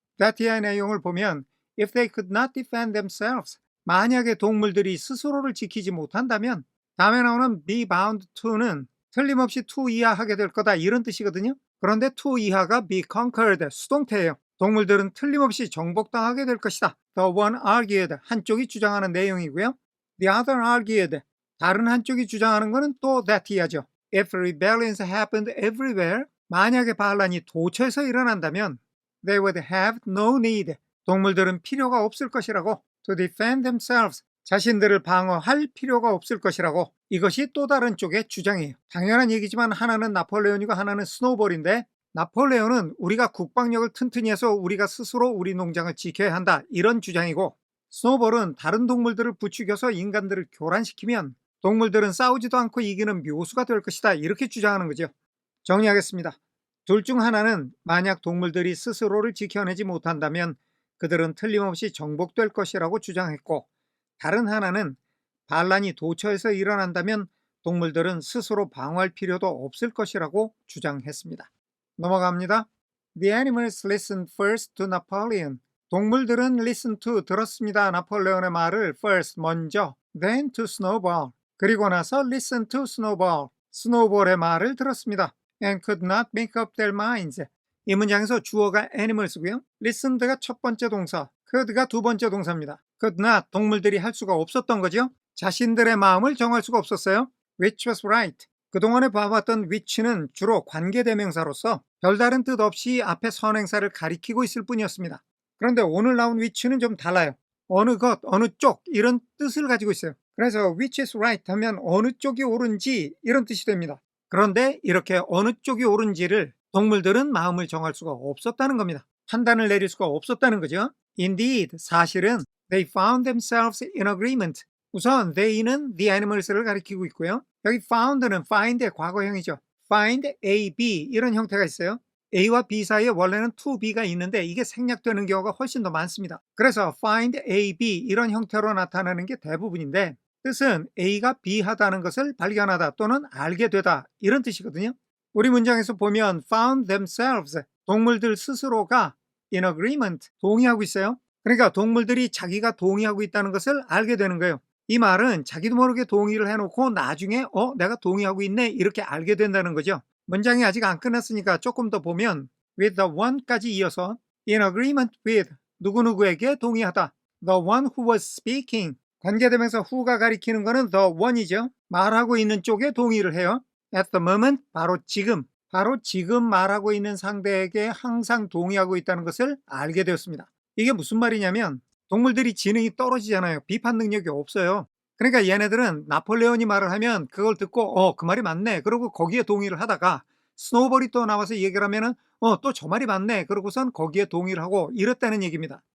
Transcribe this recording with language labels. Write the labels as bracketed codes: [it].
[ko] That 이하의 내용을 보면 [en] If they could not defend themselves, [ko] 만약에 동물들이 스스로를 지키지 못한다면 다음에 나오는 [en] be bound to [ko] 는 틀림없이 to 이하 하게 될 거다 이런 뜻이거든요. 그런데 to 이하가 [en] be conquered, [ko] 수동태예요. 동물들은 틀림없이 정복당하게 될 것이다. [en] The one argued, [ko] 한쪽이 주장하는 내용이고요. [en] The other argued, [ko] 다른 한쪽이 주장하는 것은 또 that 이하죠. [en] If rebellions happened everywhere, [ko] 만약에 반란이 도처에서 일어난다면 [en] they would have no need, [ko] 동물들은 필요가 없을 것이라고. [en] To defend themselves, [ko] 자신들을 방어할 필요가 없을 것이라고. 이것이 또 다른 쪽의 주장이에요. 당연한 얘기지만 하나는 나폴레온이고 하나는 스노우볼인데 나폴레온은 우리가 국방력을 튼튼히 해서 우리가 스스로 우리 농장을 지켜야 한다 이런 주장이고, 스노우볼은 다른 동물들을 부추겨서 인간들을 교란시키면 동물들은 싸우지도 않고 이기는 묘수가 될 것이다 이렇게 주장하는 거죠. 정리하겠습니다. 둘 중 하나는 만약 동물들이 스스로를 지켜내지 못한다면 그들은 틀림없이 정복될 것이라고 주장했고, 다른 하나는 반란이 도처에서 일어난다면 동물들은 스스로 방어할 필요도 없을 것이라고 주장했습니다. 넘어갑니다. [en] The animals listened first to Napoleon. [ko] 동물들은 listen to, 들었습니다. 나폴레온의 말을 first, 먼저, [en] then to Snowball, [ko] 그리고 나서 [en] listen to Snowball, [ko] 스노우볼의 말을 들었습니다. [en] And could not make up their minds. [ko] 이 문장에서 주어가 animals고요. listened가 첫 번째 동사, could가 두 번째 동사입니다. [en] could not, [ko] 동물들이 할 수가 없었던 거죠. 자신들의 마음을 정할 수가 없었어요. [en] Which was right. [ko] 그동안에 봐봤던 which는 주로 관계대명사로서 별다른 뜻 없이 앞에 선행사를 가리키고 있을 뿐이었습니다. 그런데 오늘 나온 which는 좀 달라요. 어느 것, 어느 쪽 이런 뜻을 가지고 있어요. 그래서 [en] which is right [ko] 하면 어느 쪽이 옳은지 이런 뜻이 됩니다. 그런데 이렇게 어느 쪽이 옳은지를 동물들은 마음을 정할 수가 없었다는 겁니다. 판단을 내릴 수가 없었다는 거죠. [en] Indeed, [ko] 사실은 [en] they found themselves in agreement. [ko] 우선 they는 the animals를 가리키고 있고요. 여기 found는 find의 과거형이죠. find A, B 이런 형태가 있어요. A와 B 사이에 원래는 to B가 있는데 이게 생략되는 경우가 훨씬 더 많습니다. 그래서 find A, B 이런 형태로 나타나는 게 대부분인데 뜻은 A가 B하다는 것을 발견하다 또는 알게 되다 이런 뜻이거든요. 우리 문장에서 보면 [en] found themselves, [ko] 동물들 스스로가 [en] in agreement, [ko] 동의하고 있어요. 그러니까 동물들이 자기가 동의하고 있다는 것을 알게 되는 거예요. 이 말은 자기도 모르게 동의를 해놓고 나중에 내가 동의하고 있네 이렇게 알게 된다는 거죠. 문장이 아직 안 끝났으니까 조금 더 보면 [en] with the one [ko] 까지 이어서 [en] in agreement with, [ko] 누구누구에게 동의하다. [en] The one who was speaking, [ko] 관계대명사 who가 가리키는 거는 the one이죠. 말하고 있는 쪽에 동의를 해요. [en] At the moment, [ko] 바로 지금 말하고 있는 상대에게 항상 동의하고 있다는 것을 알게 되었습니다. 이게 무슨 말이냐면 동물들이 지능이 떨어지잖아요. 비판 능력이 없어요. 그러니까 얘네들은 나폴레온이 말을 하면 그걸 듣고 그 말이 맞네 그러고 거기에 동의를 하다가 스노우볼이 또 나와서 얘기를 하면은 또 저 말이 맞네 그러고선 거기에 동의를 하고 이랬다는 얘기입니다.